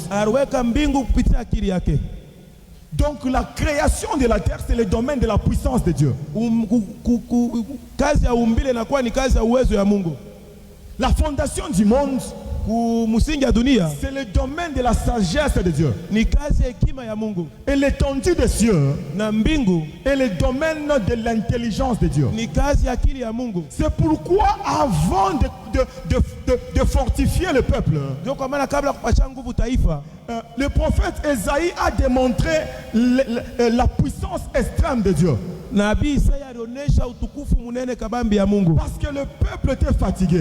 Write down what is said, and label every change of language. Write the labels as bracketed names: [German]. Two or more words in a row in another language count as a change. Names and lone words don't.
[Swahili] Aliweka mbingu kupitia akili yake. [French] Donc la création de la terre, c'est le domaine de la puissance de Dieu. [Swahili] Kazi ya umbile na kwa ni kazi ya uwezo ya Mungu. [French] La fondation du monde, c'est le domaine de la sagesse de Dieu. [Swahili] Ni kazi ya hekima ya Mungu. [French] Et l'étendue des cieux, [Swahili] na mbingu, [French] est le domaine de l'intelligence de Dieu. [Swahili] Ni kazi ya akili ya Mungu. [French] C'est pourquoi avant de fortifier le peuple, le prophète Esaïe a démontré la puissance extrême de Dieu. Parce que le peuple était fatigué.